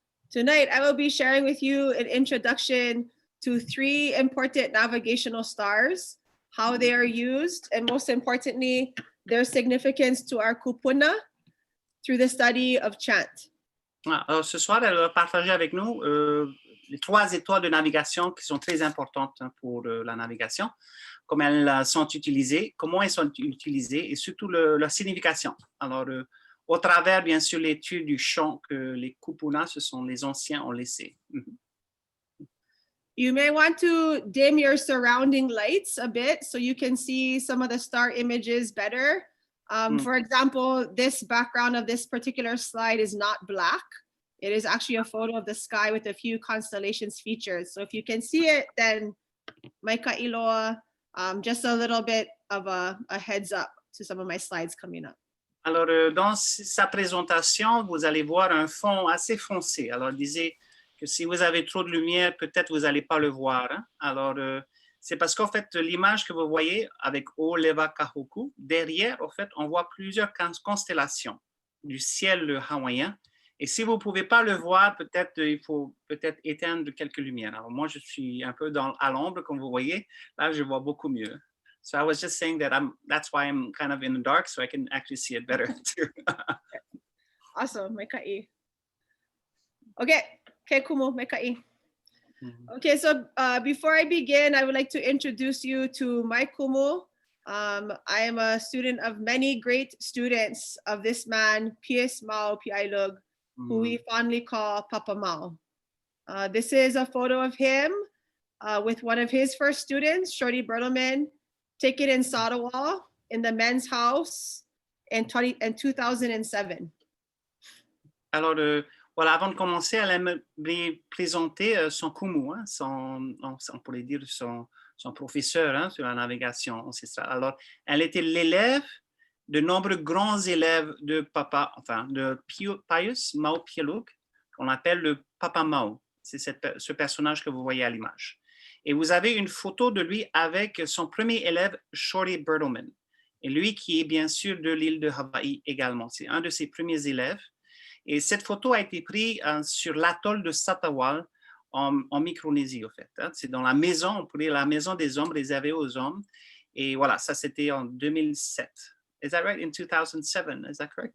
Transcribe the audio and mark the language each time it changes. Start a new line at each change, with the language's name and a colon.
English: Tonight, I will be sharing with you an introduction to 3 important navigational stars, how they are used, and most importantly, their significance to our kupuna through the study of Chant.
French: Alors, ce soir, elle va partager avec nous les 3 étoiles de navigation qui sont très importantes pour la navigation, comment elles sont utilisées, comment elles sont utilisées et surtout leur signification. Alors, au travers, bien sûr, l'étude du chant que les kupuna, ce sont les anciens, ont laissé.
English: You may want to dim your surrounding lights a bit so you can see some of the star images better. For example, this background of this particular slide is not black. It is actually a photo of the sky with a few constellations featured. So if you can see it, then Maika'iloa, just a little bit of a heads up to some of my slides coming up.
French: Alors, dans sa présentation, vous allez voir un fond assez foncé. Alors, il disait que si vous avez trop de lumière, peut-être vous n'allez pas le voir. Hein? Alors, c'est parce qu'en fait, l'image que vous voyez avec O Leva Kahoku, derrière, en fait, on voit plusieurs constellations du ciel hawaïen. Et si vous ne pouvez pas le voir, peut-être il faut éteindre quelques lumières. Alors, moi, je suis un peu à l'ombre, comme vous voyez. Là, je vois beaucoup mieux.
English: So I was just saying that that's why I'm kind of in the dark, so I can actually see it better too. Awesome, mai ka'i. Okay, kumu, mai ka'i. Okay, so before I begin, I would like to introduce you to my kumu. I am a student of many great students of this man, P.S. Mao Piailug, who we fondly call Papa Mao. This is a photo of him with one of his first students, Shorty Bertelman, taken in Sadawa in the men's house in 2007.
French: Alors, voilà, avant de commencer, elle aimerait présenter son kumu, hein, on pourrait dire son professeur hein, sur la navigation ancestrale. Alors, elle était l'élève de nombreux grands élèves de Pius Mao Piailug, qu'on appelle le Papa Mao. C'est ce personnage que vous voyez à l'image. Et vous avez une photo de lui avec son premier élève, Shorty Bertelman. Et lui qui est bien sûr de l'île de Hawaï également. C'est un de ses premiers élèves. Et cette photo a été prise sur l'atoll de Satawal en Micronésie, en fait. Hein. C'est dans la maison, on pourrait dire la maison des hommes, réservée aux hommes. Et voilà, ça c'était en 2007.
English: Is that right? In 2007, is that correct?